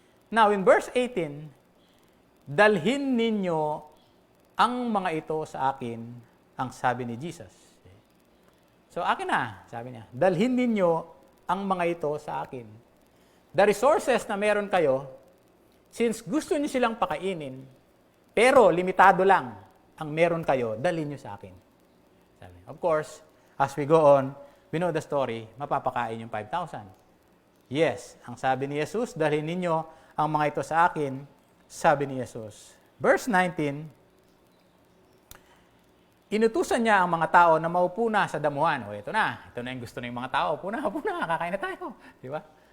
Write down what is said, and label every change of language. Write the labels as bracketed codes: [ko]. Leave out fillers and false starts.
[en] Now, in verse 18, [tl] dalhin ninyo ang mga ito sa akin, ang sabi ni Jesus. So, akin na, sabi niya. Dalhin ninyo ang mga ito sa akin. [en] The resources [tl] na meron kayo, since gusto niyo silang pakainin, pero limitado lang ang meron kayo, dalhin niyo sa akin. Sabi. [en] Of course, as we go on, we know the story, [tl] mapapakain yung 5,000. Yes, ang sabi ni Jesus, dalhin ninyo ang mga ito sa akin, sabi ni Jesus. Verse 19, inutusan niya ang mga tao na maupo na sa damuhan. O, ito na yung gusto ng mga tao. Upo na, kakain na tayo. Di ba?